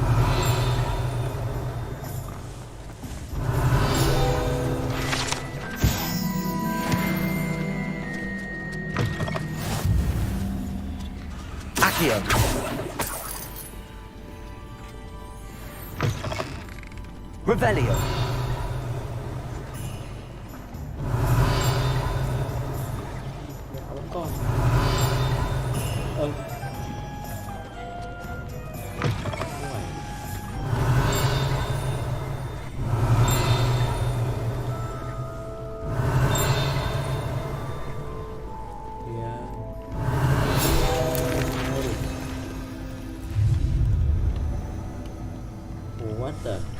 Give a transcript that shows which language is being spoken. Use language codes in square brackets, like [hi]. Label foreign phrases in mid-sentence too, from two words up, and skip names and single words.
[vi] Accio. Revelio. Dạ, vẫn còn. Đúng rồi. [en] Yeah. What the?